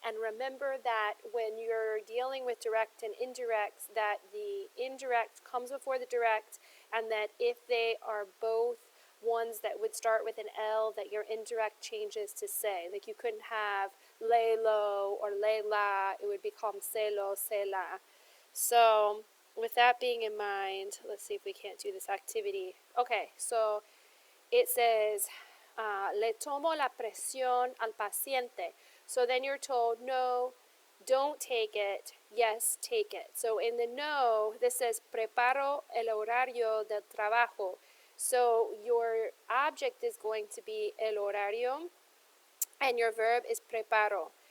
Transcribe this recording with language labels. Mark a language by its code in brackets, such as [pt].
[en] And remember that when you're dealing with direct and indirects, that the indirect comes before the direct, and that if they are both ones that would start with an L, that your indirect changes to se. Like you couldn't have lelo or lela, it would become selo, sela. So with that being in mind, let's see if we can't do this activity. Okay, so it says, [es] le tomo la presión al paciente. [en] So then you're told, no, don't take it, yes, take it. So in the no, this says, [es] preparo el horario del trabajo. [en] So your object is going to be el horario, and your verb is preparo.